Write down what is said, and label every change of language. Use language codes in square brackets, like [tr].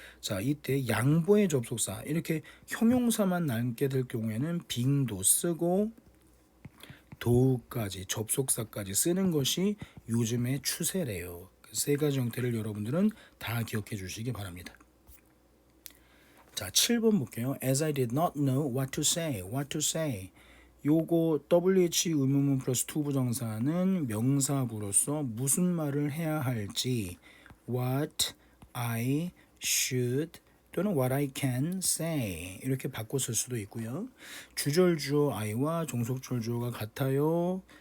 [ko] 자, 이때 양보의 접속사 이렇게 형용사만 남게 될 경우에는 being도 쓰고 do까지 접속사까지 쓰는 것이 요즘의 추세래요. 세 가지 형태를 여러분들은 다 기억해 주시기 바랍니다. 자, 7번 볼게요. [en] As I did not know what to say. [ko] 요거 WH 의문문 플러스 to 부정사는 명사구로서 무슨 말을 해야 할지 what I should 또는 [en] what I can say [ko] 이렇게 바꿔 쓸 수도 있고요. 주절 주어 I와 종속절 주어가 같아요.